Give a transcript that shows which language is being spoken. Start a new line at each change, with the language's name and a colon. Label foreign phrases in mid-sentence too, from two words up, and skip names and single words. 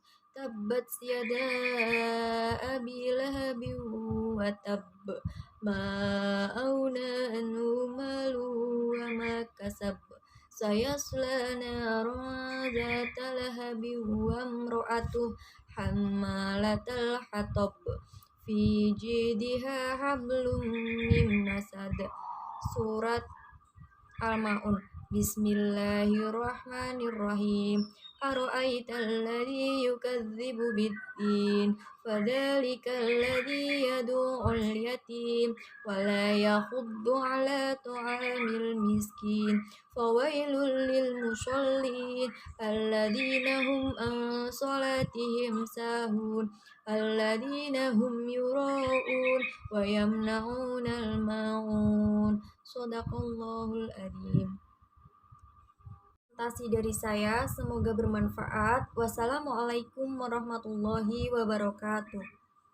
Arabic: تبت يدا أبي لهب وتب، ما أغنى عنه ماله وما كسب، سيصلى نارا ذات لهب وامرأته حمالة الحطب، في جيدها حبل من مسد.
Indonesian: Surat Al-Ma'un.
Arabic: بسم الله الرحمن الرحيم. أرأيت الذي يكذب بالدين، فذلك الذي يدع اليتيم ولا يحض على طعام المسكين، فويل للمصلين الذين هم عن صلاتهم ساهون الذين هم يراءون ويمنعون الماعون. صدق الله العظيم.
Indonesian: Presentasi dari saya, semoga bermanfaat.
Arabic: والسلام عليكم ورحمة الله وبركاته.